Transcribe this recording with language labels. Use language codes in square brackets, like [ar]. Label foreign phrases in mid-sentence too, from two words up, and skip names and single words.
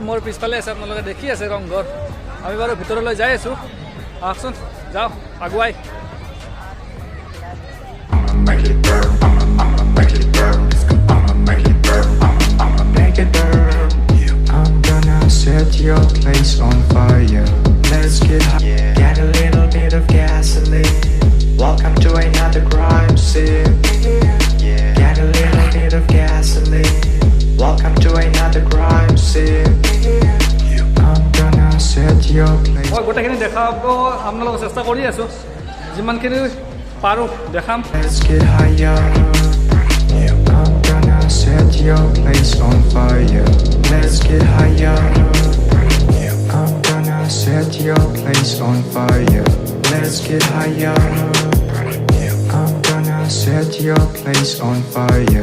[as] মোৰ পিছফালে আছে আপোনালোকে দেখি আছে ৰংঘৰ আমি বাৰু ভিতৰলৈ যাই আছো আহকচোন যাও আগুৱাই [en] Set your place on fire. Let's get high. Get a little bit of gasoline. Welcome to another crime scene. Get a little bit of gasoline. Welcome to another crime scene. I'm gonna set your place. [as] মই গোটেইখিনি দেখাব আপোনালোকক চেষ্টা কৰি আছো যিমানখিনি পাৰো দেখাম [en] Let's get higher. I'm gonna set your place on fire. Let's get higher. I'm gonna set your place on fire. Let's get higher. I'm gonna set your place on fire.